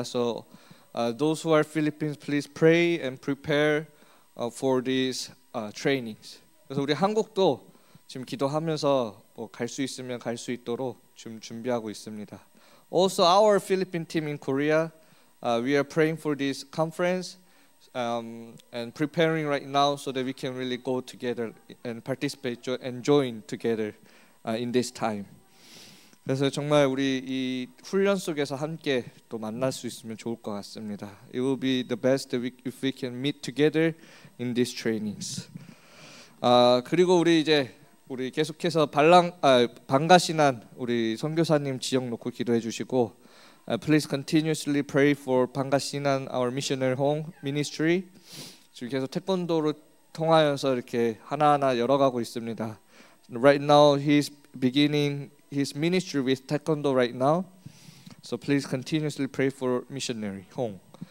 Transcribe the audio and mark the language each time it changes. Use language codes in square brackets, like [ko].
[en] So those who are Philippines, please pray and prepare for these trainings. [ko] 그래서 우리 한국도 지금 기도하면서 갈 수 있으면 갈 수 있도록 지금 준비하고 있습니다. [en] Also, our Philippine team in Korea, we are praying for this conference and preparing right now so that we can really go together and participate and join together in this time. [ko] 그래서 정말 우리 이 훈련 속에서 함께 또 만날 수 있으면 좋을 것 같습니다. [en] It will be the best if we can meet together in these trainings. [ko] 그리고 우리 계속해서 방가신한 우리 선교사님 지역 놓고 기도해 주시고, [en] please continuously pray for 방가신한 our missionary home ministry. [ko] 지금 계속 태권도로 통하여서 이렇게 하나하나 열어가고 있습니다. [en] Right now he's beginning his ministry with taekwondo right now. So please continuously pray for missionary home.